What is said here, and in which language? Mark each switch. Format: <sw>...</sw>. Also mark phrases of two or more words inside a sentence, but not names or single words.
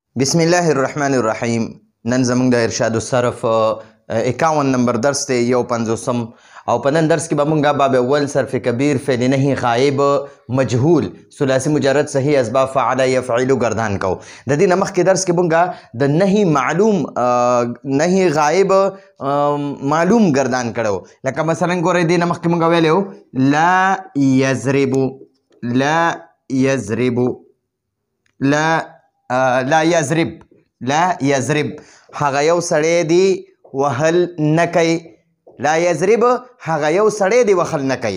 <ar>بسم الله الرحمن الرحیم.</ar> <ps>نن زموږ د ارشاد الصرف 51 نمبر درس دی، یو 50 او په نن درس کې به موږ باب اول صرف کبیر</ps> <ar>فعل نهی غایب مجهول ثلاثي مجرد صحیح</ar> <ps>اسباب</ps> <ar>فعل یفعل</ar> <ps>گردان کو. د دې نه مخکې درس کې موږ د نهی معلوم نهی غایب معلوم گردان کړو. لکه مثلا ګورئ دې نه مخکې موږ ویلو</ps> <ar>لا یضرب لا یضرب لا یضرب لا یضرب</ar> <ps>هغه یو سړی دی وهل نه کوي.</ps> <ar>لا یضرب</ar> <ps>هغه یو سړی دی وهل نه کوي.</ps>